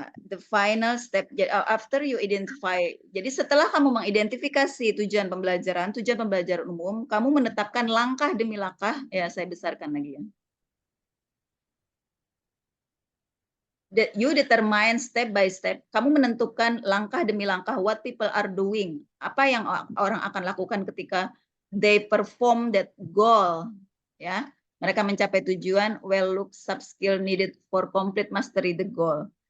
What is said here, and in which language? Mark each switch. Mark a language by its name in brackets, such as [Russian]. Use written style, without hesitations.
[English] The final step after you identify. [Indonesian] Jadi setelah kamu mengidentifikasi tujuan pembelajaran umum, kamu menetapkan langkah demi langkah. Ya, saya besarkan lagi ya. [English] That you determine step by step. [Indonesian] Kamu menentukan langkah demi langkah [English] what people are doing. [Indonesian] Apa yang orang akan lakukan ketika [English] they perform that goal. [Indonesian] Ya, mereka mencapai tujuan. [English] Well, look, sub skill needed for complete mastery the goal.